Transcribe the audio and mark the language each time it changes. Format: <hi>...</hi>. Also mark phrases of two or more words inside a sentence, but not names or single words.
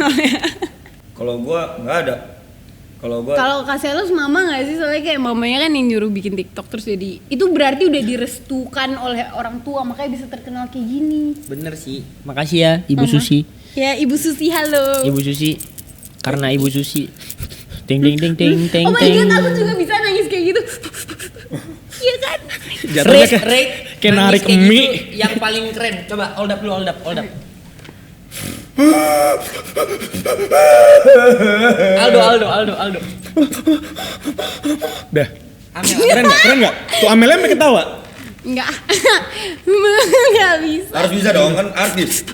<id>Kalau gue nggak ada. Kalau gue Kalau Kaselos mama nggak sih, soalnya kayak mamanya kan yang nyuruh bikin TikTok terus jadi itu berarti udah direstukan oleh orang tua makanya bisa terkenal kayak gini. Bener sih. Makasih ya Ibu Mama. Susi. Ya Ibu Susi halo. Ibu Susi. Karena Ibu Susi. Ting ting ting ting ting</id> <en>Oh my ting. god,</en> <id>aku juga bisa nangis kayak gitu. Iya kan? Jatuhnya kayak narik nangis kayak mie. gitu, yang paling keren. Coba</id> <en>hold up.</en> <id>Aldo. Dah. Amel. Keren enggak? Tuh Amelnya sampai ketawa. Enggak. Enggak bisa. harus bisa dong kan artis.</id>